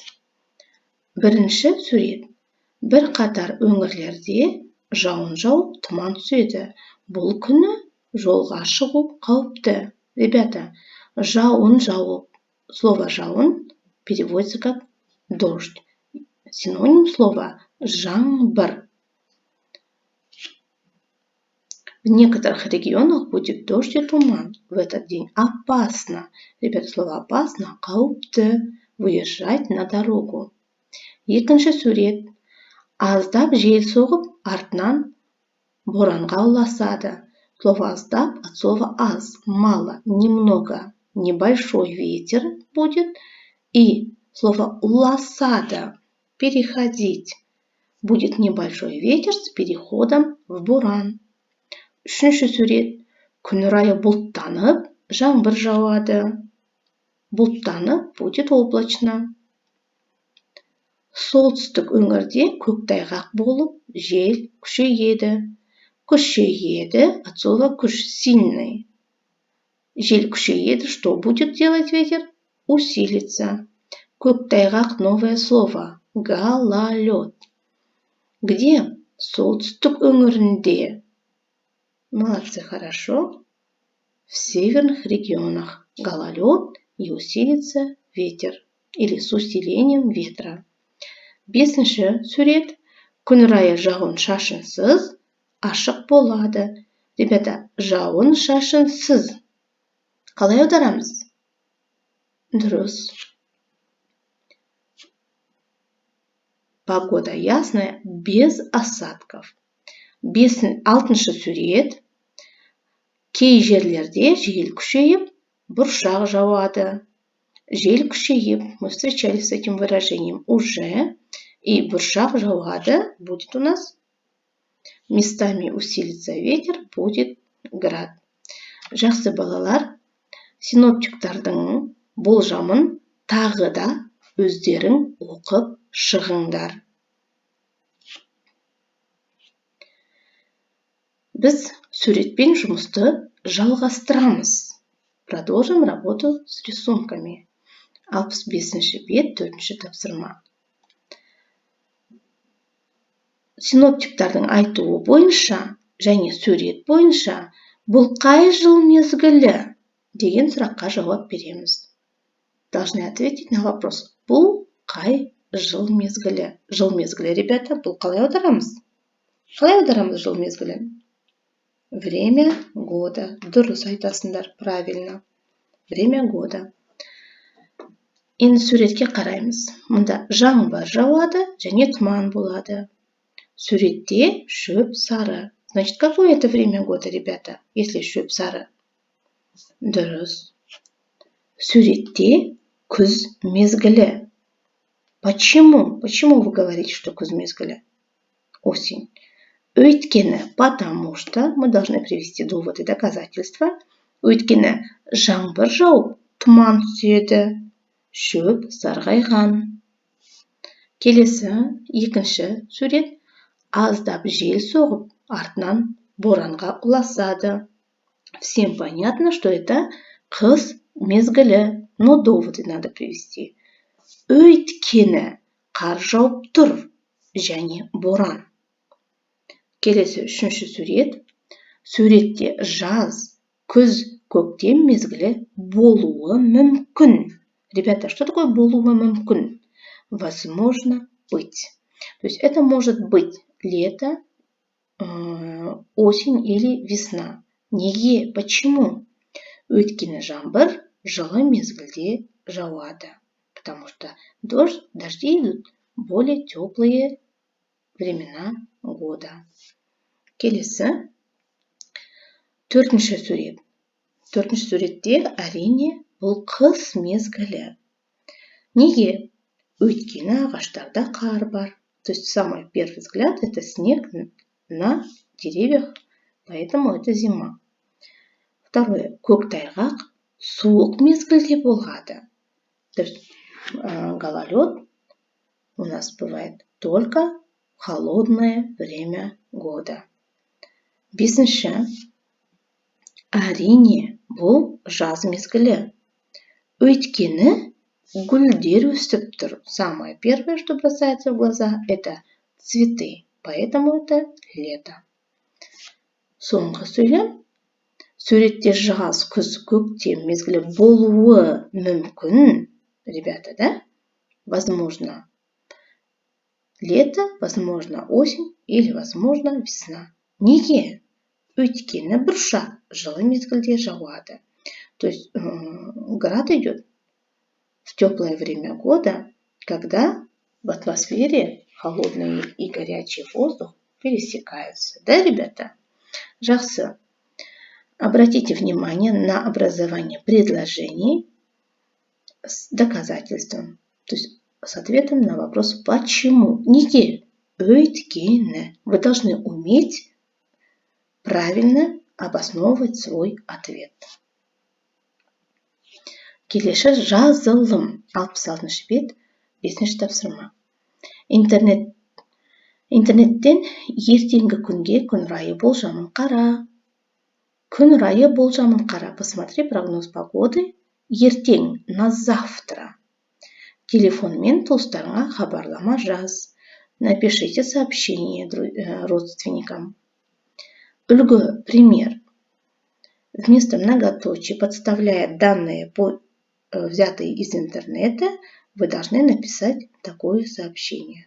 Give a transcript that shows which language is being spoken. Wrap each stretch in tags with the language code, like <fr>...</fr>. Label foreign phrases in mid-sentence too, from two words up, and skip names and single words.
<kk>Бірінші сурет. Бір қатар өңірлерде жауын жауып, тұман түседі. Бұл күні жолға шығу қауіпті. Ребята, жауын жауып.</kk> <ru>Слово жауын переводится как дождь. Синоним слова жаңбыр. В некоторых регионах будет дождь и туман. В этот день опасно. Ребята, слово опасно, қауіпті, выезжать на дорогу.</ru> <kk>Екінші сурет. Аздап жел соғып, артынан боранға ұласады.</kk> <ru>Слово аздап от слова аз, мало, немного. Небольшой ветер будет. И слово уласада, переходить. Будет небольшой ветер с переходом в боран.</ru> <kk>Үшінші сурет. Күн райы бұлттанып, жаңбыр жауады.</kk> <ru>Бұлттанып будет облачно.</ru> <kk>солтүстік өңірде көктайғақ болып, жел күшейеді.</kk> <ru>Күшейеді, от слова күш, сильный.</ru> <kk>Жел күшейеді,</kk> <ru>что будет делать ветер? Усилится. Көктайғақ, новое слово. Гололед. Где?</ru> <kk>Солтүстік өңірінде.</kk> <ru>Молодцы, хорошо. В северных регионах гололед и усилится ветер. Или с усилением ветра.</ru> <kk>5-ші сурет. Күн райы жауын-шашынсыз, ашық болады. Ребята, жауын-шашынсыз. Қалай аударамыз? Дұрыс.</kk> <ru>Погода ясная, без осадков.</ru> <kk>6-ші сурет. Кей жерлерде жел күшейіп, бұршақ жауады. Жел күшейіп,</kk> <ru>мы встречались с этим выражением уже, и</ru> <kk>бұршақ жауады,</kk> <ru>будет у нас местами усилится ветер, будет град.</ru> <kk>Жақсы балалар, синоптиктардың болжамын тағы да өздерің оқып шығыңдар. Біз суретпен жұмысты жалғастырамыз.</kk> <ru>Продолжим работу с рисунками.</ru> <kk>65-ші бет, 4-ші тапсырма. Синоптиктардың айтуы бойынша және сурет бойынша бұл қай жыл мезгілі деген сұраққа жауап береміз.</kk> <ru>Должны ответить на вопрос.</ru> <kk>Бұл қай жыл мезгілі? Жыл мезгілі, ребята, бұл қалай аударамыз? Қалай аударамыз жыл мезгілін?</kk> <ru>Время года.</ru> <kk>Дұрыс айтасыңдар,</kk> <ru>правильно. Время года.</ru> <kk>Енді суретке қараймыз. Мұнда жаңбыр жауады және тұман болады. Суретте шөп сары.</kk> <ru>Значит, какое это время года, ребята, если</ru> <kk>шөп сары? Дұрыс. Суретте күз мезгілі.</kk> <ru>Почему? Почему вы говорите, что</ru> <kk>күз мезгілі?</kk> <ru>Осень.</ru> <kk>Өйткені,</kk> <ru>потому что мы должны привести доводы, доказательства.</ru> <kk>Өйткені жаңбыр жауып, тұман түседі. Шөп сарғайған. Келесі, 2-ші сурет. Аздап жел соғып, артынан боранға ұласады.</kk> <ru>Всем понятно, что это</ru> <kk>қыс мезгілі,</kk> <ru>но доводы надо привести.</ru> <kk>Өйткені қар жауып тұр және боран. Келесі 3-ші сурет. Суретте жаз, күз, көктем мезгілі болуы мүмкін.</kk> <ru>Ребята, что такое</ru> <kk>болуы мүмкін?</kk> <ru>Возможно быть. То есть это может быть лето, осень или весна.</ru> <kk>Неге? Почему? Өйткені жаңбыр жылы мезгілде жауады.</kk> <ru>Потому что дожди идут более теплые времена года.</ru> <kk>Келесі 4-ші сурет. 4-ші суретте әрине бұл қыс мезгілі. Неге? Өйткені ағаштарда қар бар.</kk> <ru>То есть самый первый взгляд это снег на деревьях, поэтому это зима. Второе.</ru> <kk>Көктайғақ суық мезгілде болады.</kk> <ru>То есть гололед у нас бывает только в холодное время года.</ru> <kk>5-ші. Әрине, бұл жаз мезгілі. Өйткені гүлдер өсіп тұр.</kk> <ru>Самое первое, что бросается в глаза, это цветы. Поэтому это лето.</ru> <kk>Соңғы сөйлем. Суретте жаз, күз, көктем мезгілі болуы мүмкін.</kk> <ru>Ребята, да? Возможно лето, возможно осень или возможно весна.</ru> <kk>Неге? Өйткені бұршақ жылы мезгілде жауады.</kk> <ru>То есть град идет в теплое время года, когда в атмосфере холодный и горячий воздух пересекаются. Да, ребята? Жақсы. Обратите внимание на образование предложений с доказательством. То есть с ответом на вопрос «почему?».</ru> <kk>Неге? Өйткені.</kk> <ru>Вы должны уметь правильно обосновывать свой ответ.</ru> <kk>Келесі жазылым. 66-ші бет, 5-ші тапсырма. Интернеттен ертеңгі күнге күн райы болжамын қара. Күн райы болжамын қара.</kk> <ru>Посмотри прогноз погоды. Ертең на завтра.</ru> <kk>Телефонмен туыстарыңа хабарлама жаз.</kk> <ru>Напишите сообщение родственникам.</ru> <kk>Үлгі, пример.</kk> <ru>Вместо многоточий, подставляя данные, взятые из интернета, вы должны написать такое сообщение.</ru>